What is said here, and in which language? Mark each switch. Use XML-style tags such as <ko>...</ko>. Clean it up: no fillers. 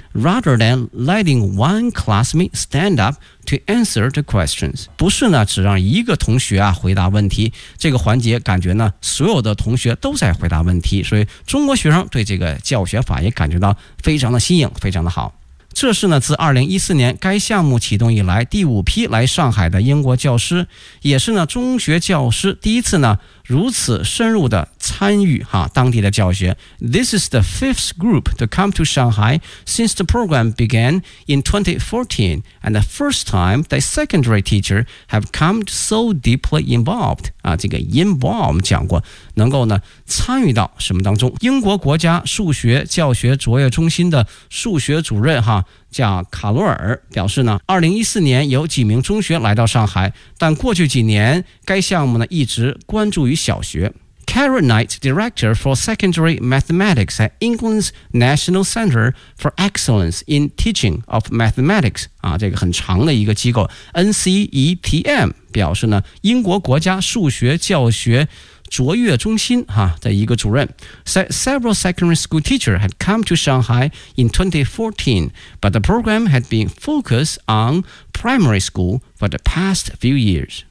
<en>Rather than letting one classmate stand up to answer the questions.</en> <zh>不是呢只让一个同学啊回答问题，这个环节感觉呢所有的同学都在回答问题，所以中国学生对这个教学法也感觉到非常的新颖，非常的好。这是呢自2014年该项目启动以来第五批来上海的英国教师，也是呢中学教师第一次呢如此深入的参与哈当地的教学。</zh> <en>This is the fifth group to come to Shanghai since the program began in 2014 and the first time the secondary teacher have come so deeply involved 啊，这个 involved</en> <zh>讲过能够呢参与到什么当中。英国国家数学教学卓越中心的数学主任哈叫卡罗尔表示呢，2014年有几名中学来到上海，但过去几年该项目呢一直关注于小学。</zh> <en>Karen Knight, Director for Secondary Mathematics at England's National Center for Excellence in Teaching of Mathematics</en> <zh>啊，这个很长的一个机构</zh> <en>NCETM</en> <zh>表示呢，英国国家数学教学卓越中心哈的一个主任</zh> <en>said several secondary school teachers had come to Shanghai in 2014, but the program had been focused on primary school for the past few years.</en>